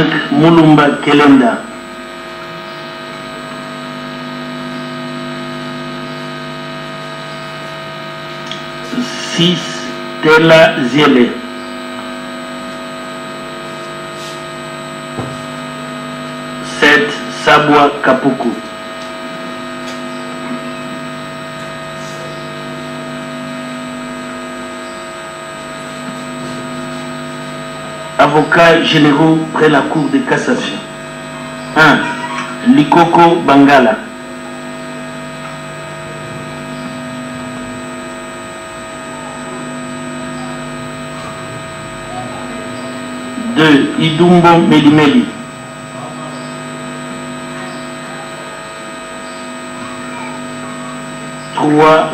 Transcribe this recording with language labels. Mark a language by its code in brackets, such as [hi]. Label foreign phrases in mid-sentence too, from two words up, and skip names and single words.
[fr] Mulumba Kelenda. 6. Tela Ziele. 7. Sabwa Kapuku. Avocats généraux près la cour de cassation. 1. Likoko Bangala. 2. Idumbo Melimeli. 3.